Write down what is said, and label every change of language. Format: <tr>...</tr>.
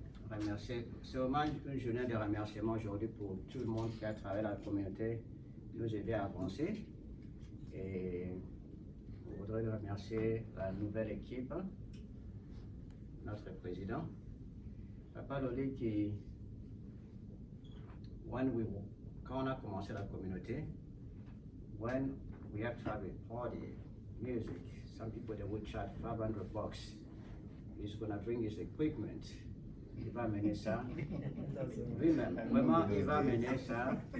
<fr>Remercier, c'est vraiment une journée de remerciement aujourd'hui pour tout le monde qui a travaillé dans la communauté, nous aider à avancer. Et je voudrais remercier la nouvelle équipe, notre président, Papa Lolika. Quand on a commencé la communauté,</fr> <en>when we have traveled, party, music, some people they would charge $500. He's gonna bring his equipment.</en> <fr>Il va mener ça. Lui-même, vraiment, il va mener ça.</fr>